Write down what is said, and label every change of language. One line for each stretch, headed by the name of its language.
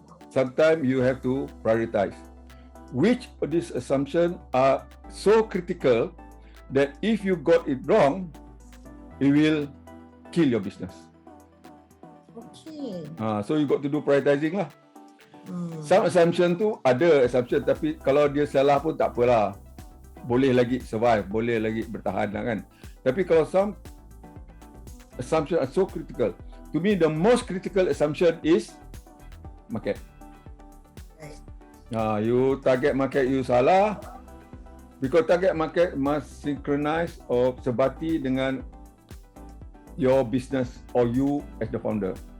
English: Sometimes you have to prioritize. Which of these assumptions are so critical that if you got it wrong, it will kill your business. Okay. So you got to do prioritizing lah. Some assumption
Malay: tu ada assumption, tapi kalau dia salah pun tak apalah. Boleh lagi survive, boleh lagi bertahan lah kan. Tapi kalau
English: some assumption are so critical, to me the most critical assumption is market. You target market you
Malay: salah,
English: because target market must synchronize or
Malay: sebati dengan
English: your business or you as the founder.